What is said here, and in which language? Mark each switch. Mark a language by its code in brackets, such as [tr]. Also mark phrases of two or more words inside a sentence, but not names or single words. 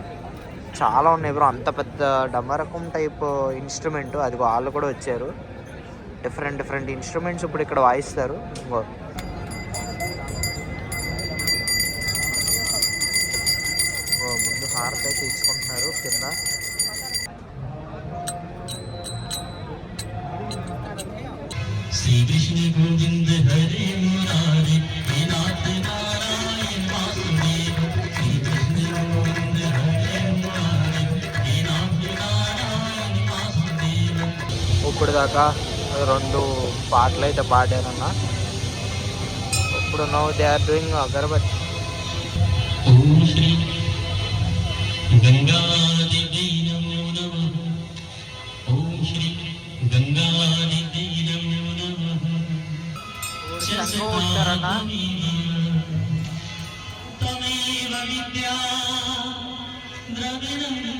[te] చాలా ఉన్నాయి బ్రో, అంత పెద్ద డమరకం [en] type instrument, [te] అది వాళ్ళు కూడా వచ్చారు. [en] different instruments [te] ఇప్పుడు ఇక్కడ వాయిస్తారు. ముందు హారతి అయితే ఇచ్చుకుంటున్నారు కింద. [sa] श्री कृष्ण गोविंद हरे मुरारी नाथ नारायण वासुदेव। श्री कृष्ण गोविंद हरे मुरारी नाथ नारायण वासुदेव। [te] ఇప్పుడు దాకా 2 పాటలు అయితే పాడారన్న. [en] ఇప్పుడు now they are doing అగరబత్తి. [sa] ओम श्री गंगा देवी नमो नमः। ओम श्री गंगा देवी नमो नमः। [te] సంఘం ఉంటారన్న. [sa] तमेव विद्या द्रविणम्।